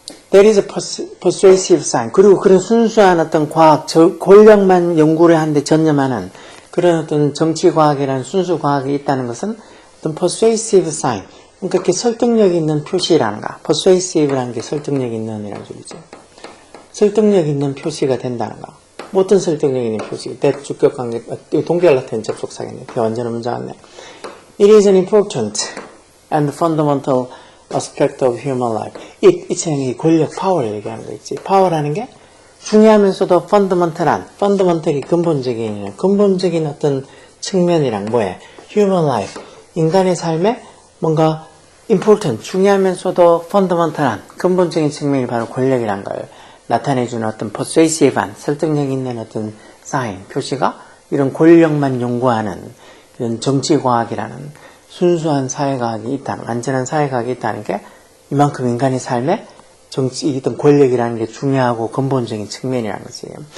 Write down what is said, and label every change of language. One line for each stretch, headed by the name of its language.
English: There is a persuasive science
Korean: 그리고 그런 순수한 어떤 과학 권력만 연구를 하는데 전념하는 그런 어떤 정치과학이라는 순수 과학이 있다는 것은 어떤
English: persuasive sign,
Korean: 그러니까 이렇게 설득력 있는 표시라는 거. persuasive라는 게 설득력 있는 이라는 소리죠. 설득력 있는 표시가 된다는 거. 뭐 어떤 설득력 있는 표시? 대주격관계, 동결 같은 접속사겠네. 완전한 문제 같네.
English: It is an important and fundamental aspect of human life.
Korean: 이 책이 권력, 파워를 얘기하는 거 있지. 파워라는 게 중요하면서도 fundamental이 근본적인 어떤 측면이랑 뭐해?
English: human life.
Korean: 인간의 삶에 뭔가 important, 중요하면서도 fundamental한 근본적인 측면이 바로 권력이란 걸 나타내주는 어떤 persuasive한, 설득력 있는 어떤 sign, 표시가 이런 권력만 연구하는 이런 정치과학이라는 순수한 사회과학이 있다는, 완전한 사회과학이 있다는 게 이만큼 인간의 삶에 어떤 권력이라는 게 중요하고 근본적인 측면이라는 거지.